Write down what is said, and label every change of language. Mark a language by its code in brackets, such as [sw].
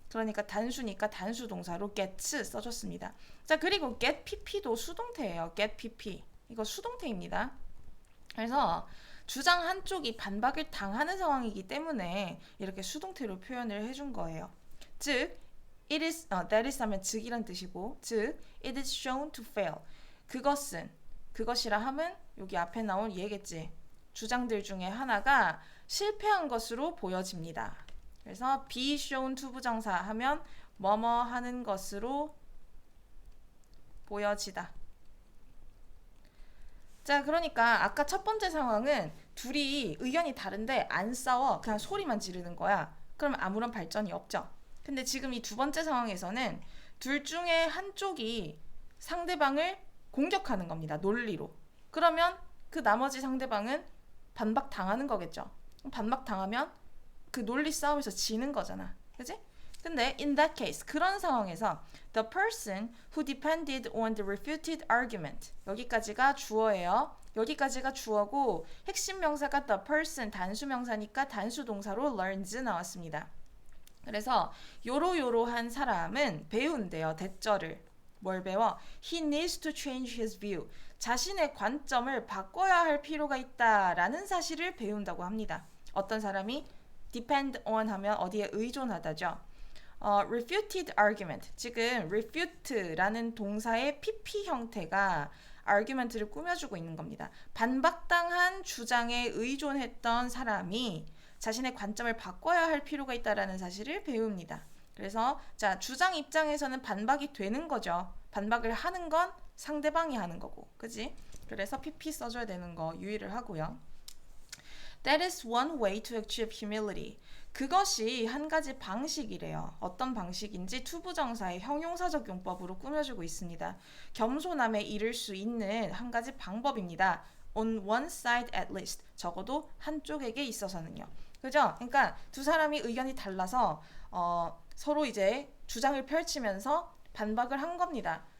[ko] 그러니까 단수니까 단수 동사로 gets 써줬습니다. 자, 그리고 get pp도 수동태예요. get pp. 이거 수동태입니다. 그래서 주장 한쪽이 반박을 당하는 상황이기 때문에 이렇게 수동태로 표현을 해준 거예요. 즉, [en] It is, that is [ko] 하면 즉이란 뜻이고, 즉, [en] it is shown to fail. [ko] 그것이라 함은 여기 앞에 나온 얘겠지. 주장들 중에 하나가 실패한 것으로 보여집니다. 그래서 be shown to 부정사 하면 뭐뭐 하는 것으로 보여지다. 자, 그러니까 아까 첫 번째 상황은 둘이 의견이 다른데 안 싸워. 그냥 소리만 지르는 거야. 그러면 아무런 발전이 없죠. 근데 지금 이 두 번째 상황에서는 둘 중에 한쪽이 상대방을 공격하는 겁니다. 논리로. 그러면 그 나머지 상대방은 반박당하는 거겠죠. 반박당하면 그 논리 싸움에서 지는 거잖아. 그치? 근데 [en] in that case, [ko] 그런 상황에서 [en] the person who depended on the refuted argument, [ko] 여기까지가 주어예요. 여기까지가 주어고 핵심 명사가 the person, 단수 명사니까 단수 동사로 learns 나왔습니다. 그래서 요러요러한 사람은 배운대요. 대절을. 뭘 배워? [en] He needs to change his view. [ko] 자신의 관점을 바꿔야 할 필요가 있다라는 사실을 배운다고 합니다. 어떤 사람이 depend on 하면 어디에 의존하다죠. [en] refuted argument. [ko] 지금 refute라는 동사의 PP 형태가 argument를 꾸며주고 있는 겁니다. 반박당한 주장에 의존했던 사람이 자신의 관점을 바꿔야 할 필요가 있다라는 사실을 배웁니다. 그래서 자, 주장 입장에서는 반박이 되는 거죠. 반박을 하는 건 상대방이 하는 거고. 그지? 그래서 PP 써줘야 되는 거 유의를 하고요. [en] That is one way to achieve humility. [ko] 그것이 한 가지 방식이래요. 어떤 방식인지 투부정사의 형용사적 용법으로 꾸며주고 있습니다. 겸손함에 이를 수 있는 한 가지 방법입니다. [en] On one side at least. [ko] 적어도 한쪽에게 있어서는요. 그죠? 그러니까 두 사람이 의견이 달라서 서로 이제 주장을 펼치면서 반박을 한 겁니다.